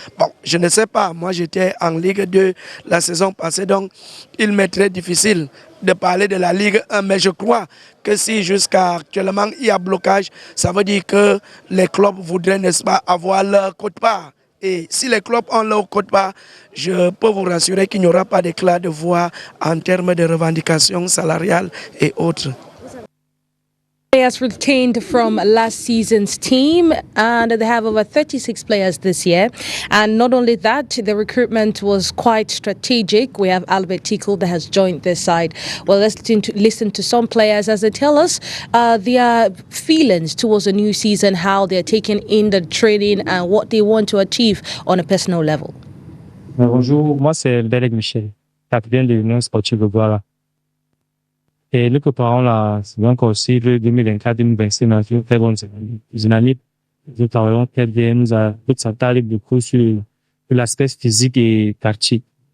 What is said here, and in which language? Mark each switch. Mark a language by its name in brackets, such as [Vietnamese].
[French] Bon, je ne sais pas, moi j'étais en Ligue 2 la saison passée, donc il m'est très difficile de parler de la Ligue 1, mais je crois que si jusqu'à actuellement il y a blocage, ça veut dire que les clubs voudraient, n'est-ce pas, avoir leur quote-part. Et si les clubs ont leur quote-part, je peux vous rassurer qu'il n'y aura pas d'éclat de voix en termes de revendications salariales et autres. [English] Players retained from last season's team, and they have over 36 players this year. And not only that, the recruitment was quite strategic. We have Albert Tickle that has joined this side. Well, let's listen to some players as they tell us their feelings towards the new season, how they're taking in the training and what they want to achieve on a personal level. [French] Bonjour, moi c'est Belek Michel, capitaine de l'Union sportive de Douala. Et nous préparons la saison aussi, le 2024-2025, dans une très bonne année. Nous travaillons très bien, nous avons tout s'attaquer beaucoup sur l'aspect physique et tactique.